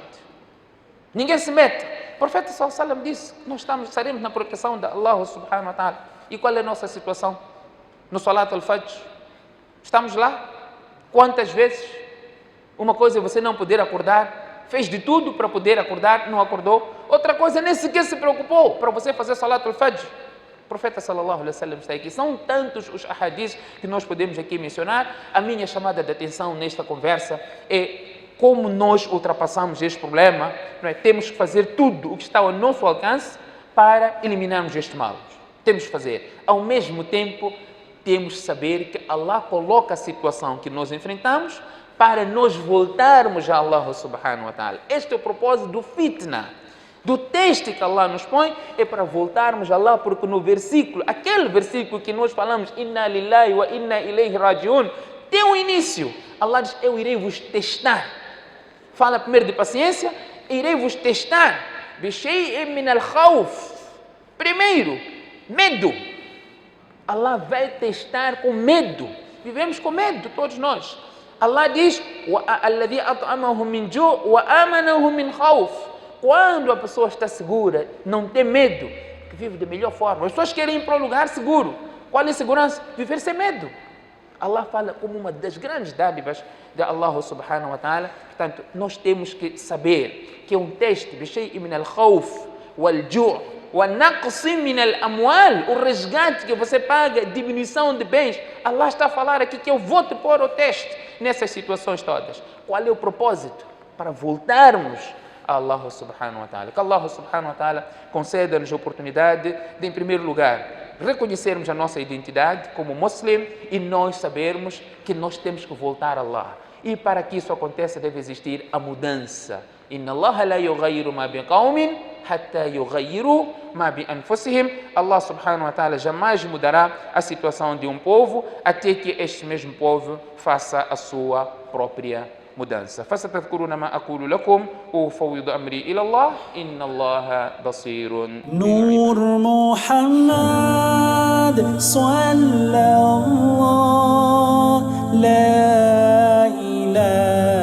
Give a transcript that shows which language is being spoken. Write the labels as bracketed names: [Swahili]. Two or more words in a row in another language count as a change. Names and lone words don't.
[Portuguese] Ninguém se meta. O profeta [Arabic] صلى الله عليه وسلم [Portuguese] disse: nós estaremos na proteção de [Arabic] الله سبحانه وتعالى. [Portuguese] E qual é a nossa situação no [Arabic] صلاة الفجر? [Portuguese] Estamos lá? Quantas vezes? Uma coisa é você não poder acordar, fez de tudo para poder acordar, não acordou. Outra coisa, nem sequer se preocupou para você fazer [Arabic] صلاة الفجر. [Portuguese] O profeta [Arabic] صلى الله عليه وسلم [Portuguese] está aqui. São tantos os ahadis que nós podemos aqui mencionar. A minha chamada de atenção nesta conversa é como nós ultrapassamos este problema. Não é? Temos que fazer tudo o que está ao nosso alcance para eliminarmos este mal. Temos que fazer. Ao mesmo tempo, temos que saber que Allah coloca a situação que nós enfrentamos para nós voltarmos a [Arabic] الله سبحانه وتعالى. [Portuguese] Este é o propósito do fitna, do teste que Allah nos põe, é para voltarmos a Allah, porque no versículo, aquele versículo que nós falamos, [Arabic] إنا لله وإنا إليه راجعون, [Portuguese] tem um início. Allah diz: eu irei vos testar. Fala primeiro de paciência, irei vos testar. [Arabic] بشيء من الخوف. [Portuguese] Primeiro, medo. Allah vai testar com medo. Vivemos com medo, todos nós. Allah diz: [Arabic] الذي أطعمهم من جوع وآمنهم من خوف. [Portuguese] Quando a pessoa está segura, não tem medo, que vive da melhor forma. As pessoas querem ir para um lugar seguro. Qual é a segurança? Viver sem medo. Allah fala como uma das grandes dádivas de [Arabic] الله سبحانه وتعالى. [Portuguese] Portanto, nós temos que saber que é um teste, [Arabic] بشيء من الخوف والجوع ونقص من الأموال, [Portuguese] o resgate que você paga, diminuição de bens. Allah está a falar aqui que eu vou te pôr ao teste nessas situações todas. Qual é o propósito? Para voltarmos a [Arabic] الله سبحانه وتعالى. [Portuguese] Que [Arabic] الله سبحانه وتعالى [Portuguese] conceda-nos a oportunidade de, em primeiro lugar, reconhecermos a nossa identidade como muslim e nós sabermos que nós temos que voltar a Allah. E para que isso aconteça deve existir a mudança. [Arabic] إن الله لا يغير ما بقوم حتى يغيروا ما بأنفسهم. الله سبحانه وتعالى [Portuguese] jamais mudará a situação de um povo até que este mesmo povo faça a sua própria mudança. [Arabic] فستذكرون ما أقول لكم وأفوض أمري إلى الله إن الله بصير. نور محمد صلى الله لا إله